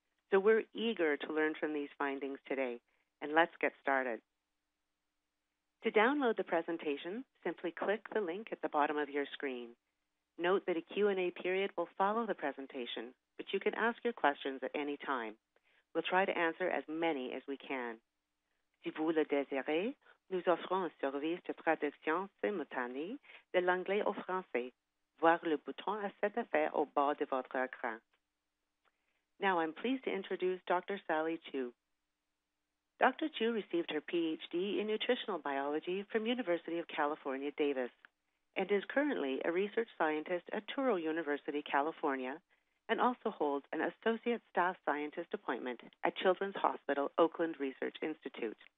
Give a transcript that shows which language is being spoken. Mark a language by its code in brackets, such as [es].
[en] So we're eager to learn from these findings today, and let's get started. To download the presentation, simply click the link at the bottom of your screen. Note that a Q&A period will follow the presentation, but you can ask your questions at any time. We'll try to answer as many as we can. [fr] Si vous le désirez, nous offrons un service de traduction simultanée de l'anglais au français. Voir le bouton à cet effet au bas de votre écran. [en] Now I'm pleased to introduce Dr. Sally Chiu. Dr. Chiu received her PhD in nutritional biology from University of California, Davis, and is currently a research scientist at Touro University, California, and also holds an associate staff scientist appointment at Children's Hospital Oakland Research Institute.